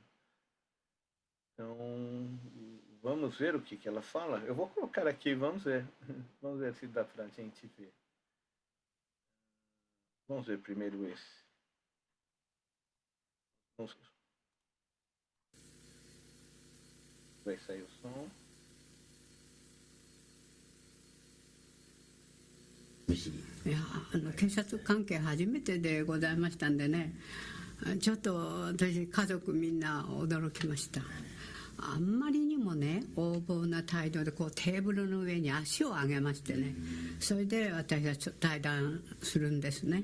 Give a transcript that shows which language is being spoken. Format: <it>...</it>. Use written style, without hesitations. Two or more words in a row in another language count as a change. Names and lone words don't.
<pt>Então, vamos ver o que ela fala. Eu vou colocar aqui, vamos ver se dá pra gente ver. Vamos ver primeiro esse. Vai sair o som.</pt> <ja>いや警察関係初めてでございましたんでね、ちょっと私家族みんな驚きました。あんまりにもね横暴な態度でこうテーブルの上に足を上げましてね、それで私が対談するんですね。</ja>